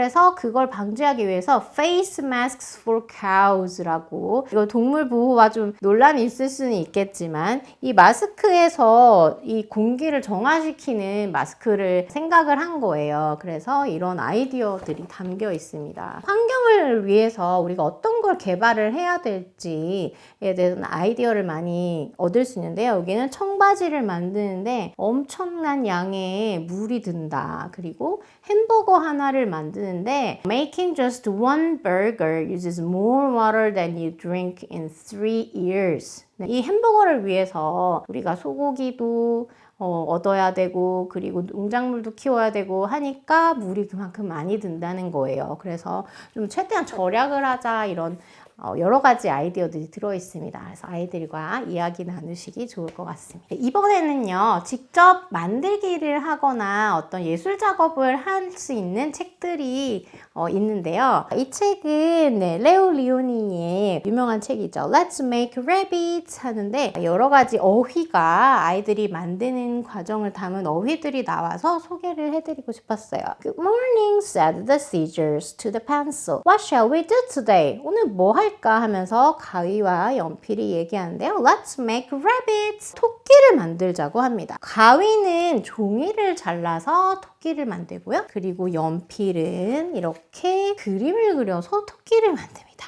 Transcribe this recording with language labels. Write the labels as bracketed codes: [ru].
[ko] 그래서 그걸 방지하기 위해서 [en] face masks for cows [ko] 라고 이거 동물 보호와 좀 논란이 있을 수는 있겠지만 이 마스크에서 이 공기를 정화시키는 마스크를 생각을 한 거예요. 그래서 이런 아이디어들이 담겨 있습니다. 환경을 위해서 우리가 어떤 걸 개발을 해야 될지에 대한 아이디어를 많이 얻을 수 있는데요. 여기는 청바지를 만드는데 엄청난 양의 물이 든다. 그리고 햄버거 하나를 만드는데 [en] Making just one burger uses more water than you drink in 3 years. [ko] 이 햄버거를 위해서 우리가 소고기도 얻어야 되고 그리고 농작물도 키워야 되고 하니까 물이 그만큼 많이 든다는 거예요. 그래서 좀 최대한 절약을 하자 이런 여러 가지 아이디어들이 들어있습니다. 그래서 아이들과 이야기 나누시기 좋을 것 같습니다. 이번에는요, 직접 만들기를 하거나 어떤 예술 작업을 할 수 있는 책들이 있는데요. 이 책은 레오 리오니의 유명한 책이죠. Let's Make Rabbits 하는데 여러 가지 어휘가 아이들이 만드는 과정을 담은 어휘들이 나와서 소개를 해드리고 싶었어요. [en] Good morning, said the scissors to the pencil. What shall we do today? [ko] 오늘 뭐 할까 하면서 가위와 연필이 얘기하는데요. [en] Let's make rabbits. [ko] 토끼를 만들자고 합니다. 가위는 종이를 잘라서 토끼를 만들고요. 그리고 연필은 이렇게 그림을 그려서 토끼를 만듭니다.